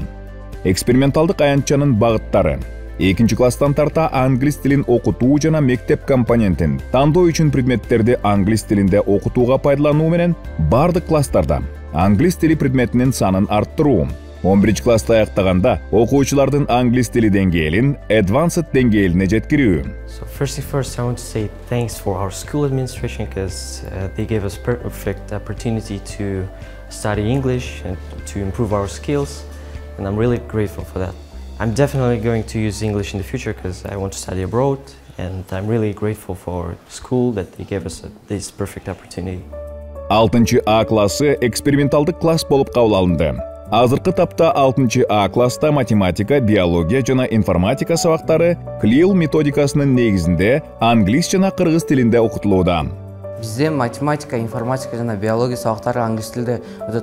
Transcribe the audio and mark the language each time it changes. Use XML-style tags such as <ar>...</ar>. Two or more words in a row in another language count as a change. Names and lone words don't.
<ky>Эксперименталдык аянтчанын багыттары: 2 класстан тарта англис тилин окутуу жана мектеп компонентин тандоо үчүн предметтерди англис тилинде окутууга пайдалануу менен бардык класстарда англис тили предметинин санын арттыруу. 11 класста аяктаганда окуучулардын англис тили деңгээлин advanced деңгээлине жеткирүү.</ky> <en>So first I want to say thanks for our school administration because they gave us perfect opportunity to study English and to improve our skills, and I'm really grateful for that. I'm definitely going to use English in the future because I want to study abroad, and I'm really grateful for school that they gave us this perfect opportunity.</en> <ky>6 А классы эксперименталдык класс болуп кабыл алынды. Азыркы тапта 6 А класста математика, биология жана информатика сабактары CLIL методикасынын негизинде англис жана кыргыз тилинде окутулууда. Бизде математика, информатика жана биология сабактары англис тилде өтөт.</ky>